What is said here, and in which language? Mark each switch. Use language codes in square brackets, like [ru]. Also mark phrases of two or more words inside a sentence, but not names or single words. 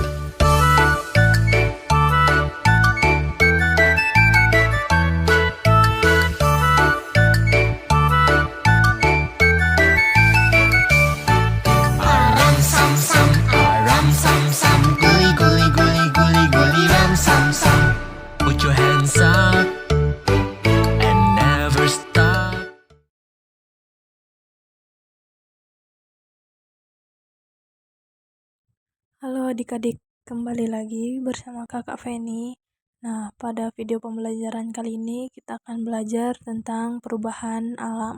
[en] Aram sam sam, aram sam sam, guli guli guli guli guli ram sam sam. Put your hands up and never stop. [id] Halo adik-adik, kembali lagi bersama kakak Feni. Nah, pada video pembelajaran kali ini kita akan belajar tentang perubahan alam.